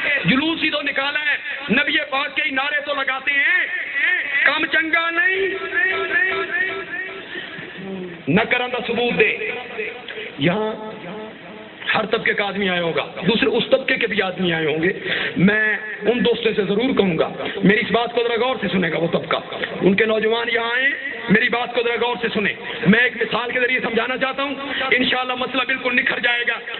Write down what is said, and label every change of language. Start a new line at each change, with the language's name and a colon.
Urdu: جلوس ہی تو نکالا ہے، نبی پاک کے ہی نعرے تو لگاتے ہیں.
Punjabi: کام چنگا نہیں، نہ کرن دا ثبوت دے.
Urdu: یہاں ہر طبقے کا آدمی آیا ہوگا، دوسرے اس طبقے کے بھی آدمی آئے ہوں گے. میں ان دوستوں سے ضرور کہوں گا میری اس بات کو ذرا غور سے سنے گا. وہ طبقہ، ان کے نوجوان یہاں آئے، میری بات کو ذرا غور سے سنیں. میں ایک مثال کے ذریعے سمجھانا چاہتا ہوں، انشاءاللہ مسئلہ بالکل نکھر جائے گا.